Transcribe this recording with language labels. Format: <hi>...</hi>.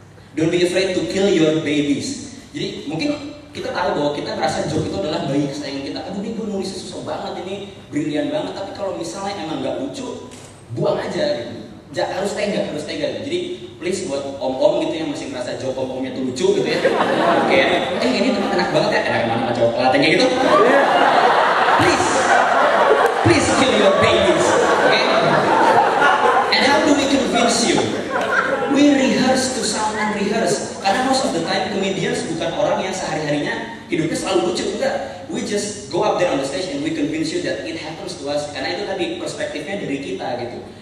<en>Don't be afraid to kill your babies.</en> <id>Jadi mungkin kita tahu bahwa kita merasa joke itu adalah bayi kesayangan kita. Aduh ini gue nulisnya susah banget, ini brilian banget. Tapi kalau misalnya emang nggak lucu, buang aja gitu. Harus tega gitu. Jadi please buat om-om gitu yang masih merasa joke om-omnya tuh lucu gitu ya. Oke, ini teman enak banget ya. Enak banget coba pelatihnya gitu.</id> <en>Please kill your babies. Okay? And how do we convince you? We rehearse to sound unrehearsed. Karena most of the time comedians</en> <id>bukan orang yang sehari-harinya hidupnya selalu lucu, enggak.</id> <en>We just go up there on the stage and we convince you that it happens to us.</en> <id>Karena itu tadi perspektifnya dari kita gitu.</id>